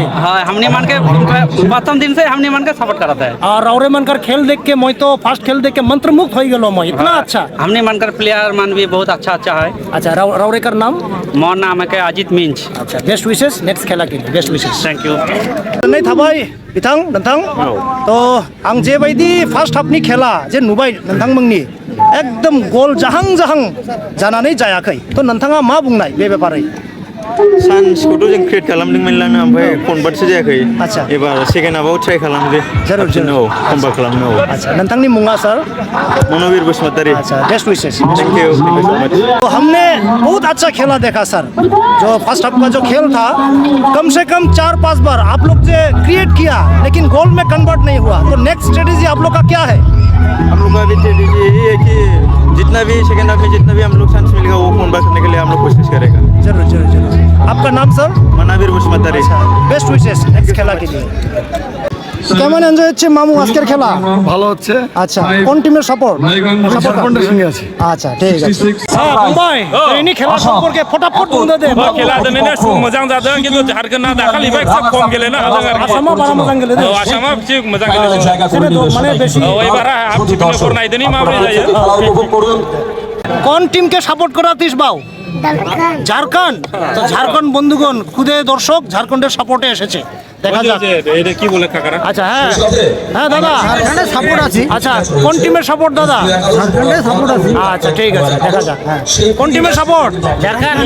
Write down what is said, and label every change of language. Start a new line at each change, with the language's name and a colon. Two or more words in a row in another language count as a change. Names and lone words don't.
Sadri: हाँ, हमने मान के प्रथम दिन से हमने मान के सपोर्ट कराते हैं। और रावरे मन कर खेल देख के मैं तो फर्स्ट खेल देख के मंत्रमुग्ध हो गलो मैं, इतना अच्छा। हमने मानकर प्लेयर मान भी बहुत अच्छा है। अच्छा, रावरे कर नाम? मोर नाम है अजित मिंज। अच्छा,
English: best wishes
Sadri: नेक्स्ट खेला के लिए,
English: best wishes. thank you.
Bodo: नहीं था भाई बिथां नोंथां। तो आं जेबायदि फार्स्ट हाफनि खेला जे नुबाय नोंथांमोननि एकदम गल जाहां जानानै जायाखै। तो नोंथाङा मा बुंनाय बे बेपारै? चान्सखौथ' जों क्रिएट खालामदोंमोन ओमफ्राय कनभार्टसो जायाखै। आच्छा। एबार सेकेन्ड हाफआव ट्राइ खालामदो। जरूर कमबेक खालामनो। अच्छा, नोंथांनि मुङा सर? मनवीर बसुमतारी।
English: अच्छा, best wishes. thank you so much.
Hindi: तो हमने बहुत अच्छा खेला देखा सर। जो
English: first half
Hindi: का जो खेल था, कम से कम 4-5 बार आप लोग ने क्रिएट किया, लेकिन गोल में कन्वर्ट नहीं हुआ। तो नेक्स्ट स्ट्रेटेजी आप लोग का क्या है? हम लोग का भी स्ट्रेटेजी यही है कि जितना भी
English: second half
Hindi: में जितना भी हम लोग चांस मिलेगा वो कमबैक करने के लिए हम लोग कोशिश करेगा। जरूर। आपका नाम सर? मनवीर बसुमतारी।
English: best wishes
Hindi: नेक्स्ट खेला के लिए।
Bangla: কেমন এনজয় হচ্ছে মামু আজকের খেলা? ভালো হচ্ছে। আচ্ছা, কোন টিমের সাপোর্ট? ঝাড়খণ্ডের সঙ্গে আছে। আচ্ছা, ঠিক আছে। হ্যাঁ মুম্বাই, এনি খেলা সম্পর্কে
Bodo: फटाफट बुंदो दे। खेला दिनैनो मोजां जादों, किन्तु झारखन्डआ दाखालिबा एसे खम गेलेनो हादों आरो। आसामा बारा मोजां गेलेदों। आसामा एसे मोजां गेलेदों। माने बेसि एबार हाफ टिकेटनि पर नायदोनि माबोरै जायो।
Bangla: কোন টিমকে সাপোর্ট করাতিস বাউ? ঝাড়খণ্ড। তো ঝাড়খণ্ড বন্ধুগণ, খুদে দর্শক ঝাড়খণ্ডের সাপোর্টে এসেছে। দেখা যাক। এটা কি বলে কাকারা? আচ্ছা, হ্যাঁ হ্যাঁ দাদা, সাপোর্ট আছে। আচ্ছা, কোন টিমের সাপোর্ট দাদা? সাপোর্ট আছে। আচ্ছা ঠিক আছে, দেখা যাক। হ্যাঁ, কোন টিমের সাপোর্ট? ঝাড়খণ্ড।